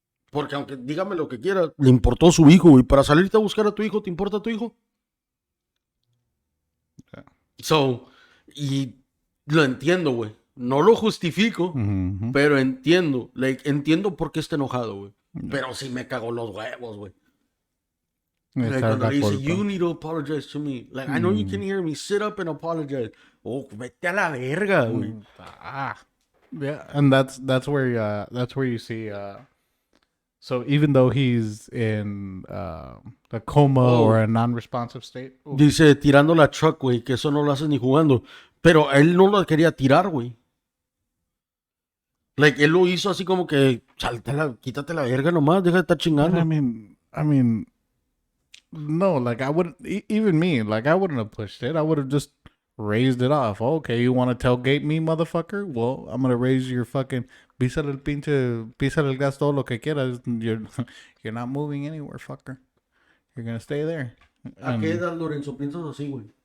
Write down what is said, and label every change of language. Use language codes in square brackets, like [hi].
[es] Porque aunque dígame lo que quiera, le importó su hijo, güey. Para salirte a buscar a tu hijo, ¿te importa tu hijo? [en] Yeah. [es] So, y lo entiendo, güey. No lo justifico, pero entiendo. Like, entiendo por qué está enojado, güey. Pero sí me cagó los huevos, güey. [en] Like, [es] cuando le dice, [en] you need to apologize to me. Like, I know you can hear me. Sit up and apologize. [es] Oh, vete a la verga, güey. [en] Yeah, and that's where you see. So even though he's in a coma or a non-responsive state. [es] Dice, tirando la truck, güey, que eso no lo haces ni jugando. Pero él no lo quería tirar, güey. Like, él lo hizo así como que, quítate la verga nomás, deja de estar chingando. [en] I mean, no, like I wouldn't, even me, like I wouldn't have pushed it. I would have just raised it off. Okay, you want to tailgate me, motherfucker? Well, I'm going to raise your fucking, [es] písale el gas todo lo que quieras. [en] You're not moving anywhere, fucker. You're going to stay there. [es] ¿A qué edad, Lorenzo, piensas así, güey?